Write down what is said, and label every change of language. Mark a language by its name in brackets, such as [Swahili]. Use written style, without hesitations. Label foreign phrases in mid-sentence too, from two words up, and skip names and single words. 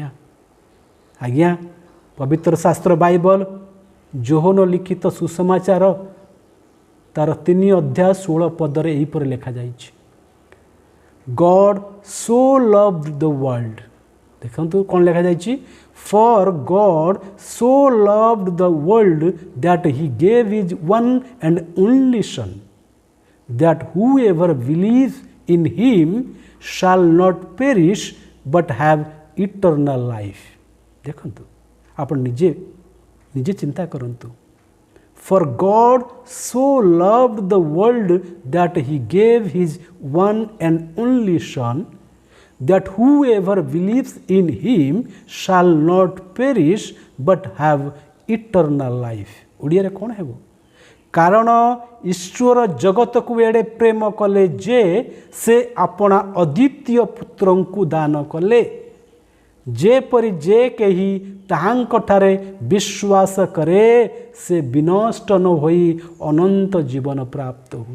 [Odia] ଆଜ୍ଞା, ପବିତ୍ର ଶାସ୍ତ୍ର ବାଇବଲ ଯୋହନ ଲିଖିତ ସୁସମାଚାର ତାର 3 ଅଧ୍ୟାୟ 16 ପଦରେ ଏହିପରି ଲେଖାଯାଇଛି, [English] God so loved the world. [Odia] ଦେଖନ୍ତୁ କ'ଣ ଲେଖାଯାଇଛି, [English] For God so loved the world that he gave his one and only son, that whoever believe in him shall not perish but have eternal life। [Odia] ଦେଖନ୍ତୁ, ଆପଣ ନିଜେ ଚିନ୍ତା କରନ୍ତୁ, [English] for God so loved the world that he gave his one and only son, that whoever believes in him shall not perish but have eternal life। [Odia] ଓଡ଼ିଆରେ କ'ଣ ହେବ? କାରଣ ଈଶ୍ୱର ଜଗତକୁ ଏଡ଼େ ପ୍ରେମ କଲେ ଯେ ସେ ଆପଣା ଅଦ୍ୱିତୀୟ ପୁତ୍ରଙ୍କୁ ଦାନ କଲେ, ଯେପରି ଯେ କେହି ତାହାଙ୍କଠାରେ ବିଶ୍ୱାସ କରେ ସେ ବିନଷ୍ଟ ନ ହୋଇ ଅନନ୍ତ ଜୀବନ ପ୍ରାପ୍ତ ହୁଏ।